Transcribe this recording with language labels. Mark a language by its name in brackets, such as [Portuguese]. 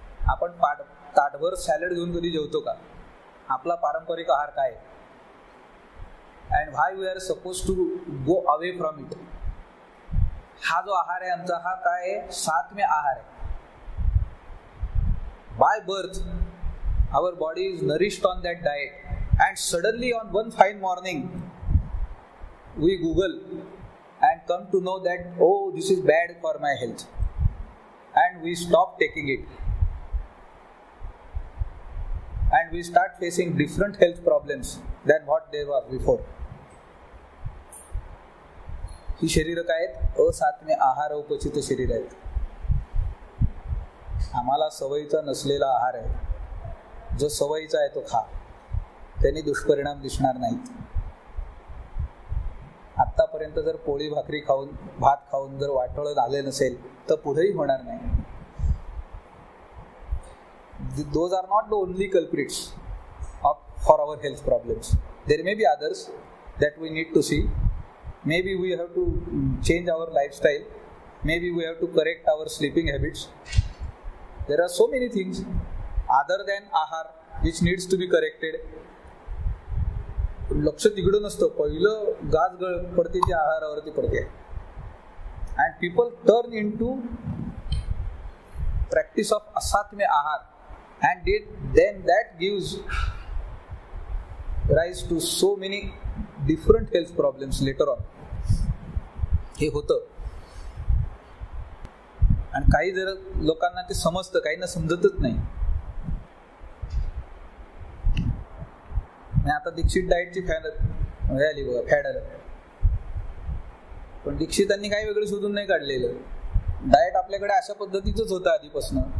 [Marathi] आपण ताटभर सॅलड घेऊन कधी जेवतो का? आपला पारंपरिक आहार काय? [English] And why we are suppose to go away from it? [Marathi] हा जो आहार आहे आमचा, हा काय आहे? सात्म्य आहार आहे. [English] By birth our body is nourished on that diet, and suddenly on one fine morning we Google and come to know that, oh, this is bad for my health, and we stop taking it, and we start facing different health problems than what they were before. [Marathi] ही शरीर काय आहेत? असात्म्य आहार उपचित शरीर आहेत. आम्हाला सवयीचा नसलेला आहार आहे. जो सवयीचा आहे तो खा, त्यांनी दुष्परिणाम दिसणार नाहीत. आतापर्यंत जर पोळी भाकरी खाऊन, भात खाऊन जर वाटोळं झालं नसेल तर पुढेही होणार नाही. [English] Those are not the only culprits for our health problems. There may be others that we need to see. Maybe we have to change our lifestyle. Maybe we have to correct our sleeping habits. There are so many things other than ahar which needs to be corrected. [Marathi] लक्ष तिकडं नसतं. पहिलं गाज पडते त्या आहारावरती पडते. [English] And people turn into practice of asatmya ahar, and then that gives rise to so many different health problems later on. [Marathi] हे होतं. आणि काही जर लोकांना ते समजतं, काहींना समजतच नाही. आता दीक्षित डाएटची फॅड आली बघा, फॅड आलं. पण दीक्षितांनी काही वेगळं शोधून नाही काढलेलं. डाएट आपल्याकडे अशा पद्धतीचंच होतं आधीपासून.